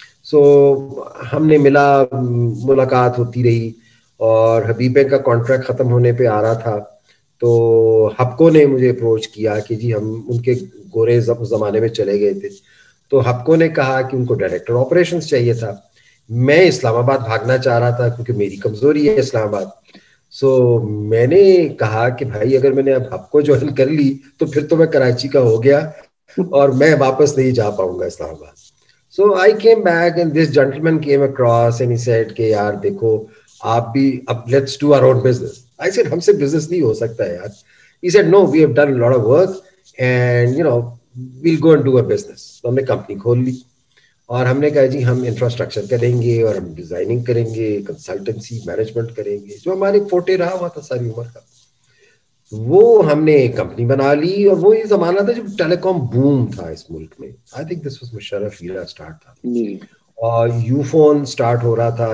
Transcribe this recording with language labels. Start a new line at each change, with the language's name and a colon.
Urdu: سو ہم نے ملاقات ہوتی رہی، اور حبیب بینک کا کانٹریکٹ ختم ہونے پہ آ رہا تھا، تو ہپکو نے مجھے اپروچ کیا کہ جی ہم ان کے گورے زمانے میں چلے گئے تھے، تو ہپکو نے کہا کہ ان کو ڈائریکٹر آپریشنز چاہیے تھا. میں اسلام آباد بھاگنا چاہ رہا تھا کیونکہ میری کمزوری ہے اسلام آباد. سو میں نے کہا کہ بھائی اگر میں نے اب ہپکو جوائن کر لی تو پھر تو میں کراچی کا ہو گیا اور میں واپس نہیں جا پاؤں گا اسلام آباد.
English: So I came back and this gentleman came across and he said
Urdu: کہ یار دیکھو آپ بھی اب
English: let's do our own business. I said
Urdu: ہم سے business نہیں ہو سکتا ہے یار.
English: He said no, we have done a lot of work and we'll go and do a business.
Urdu: تو ہم نے کمپنی کھول لی اور ہم نے کہا جی ہم انفراسٹرکچر کریں گے اور ہم ڈیزائننگ کریں گے، کنسلٹنسی مینجمنٹ کریں گے، جو ہمارے فوٹے رہا ہوا تھا ساری عمر کا. وہ ہم نے کمپنی بنا لی، اور وہ یہ زمانہ تھا جب ٹیلی کام بوم تھا اس ملک میں.
English: I think this was
Urdu: Musharraf era start تھا، اور یو فون اسٹارٹ ہو رہا تھا.